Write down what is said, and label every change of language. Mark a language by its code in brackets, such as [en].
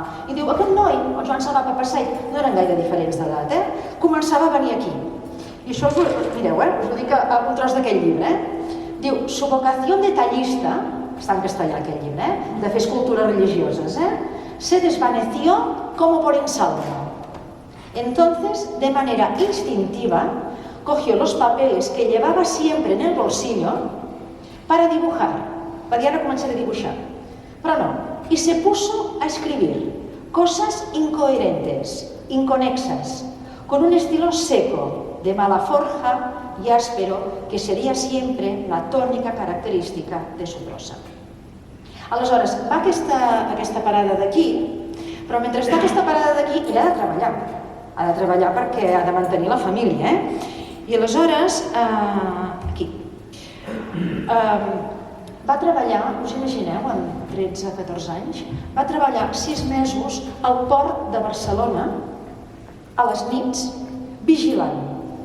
[ca] I diu, aquest noi, el Joan Salvà Papasseit, no eren gaire diferents d'edat, començava a venir aquí. I això, mireu, us ho dic a un tros d'aquest llibre, diu, [es] su vocación de tallista, [ca] està en castellà aquest llibre, de fer escultures religioses, [es] se desvaneció como por ensalmo. Entonces, de manera instintiva, cogió los papeles que llevaba siempre en el bolsillo para dibujar. [ca] Va dir, ara començaré a dibuixar. Però no, [es] y se puso a escribir cosas incoherentes, inconexas, con un estilo seco, de mala forja y áspero, que sería siempre la tónica característica de su prosa. [ca] Aleshores, va aquesta parada d'aquí, però mentre està aquesta parada d'aquí, ell ha de treballar. Ha de treballar perquè ha de mantenir la família, I aleshores, aquí, va treballar, us imagineu, amb 13-14 anys, va treballar 6 mesos al port de Barcelona, a les nits, vigilant.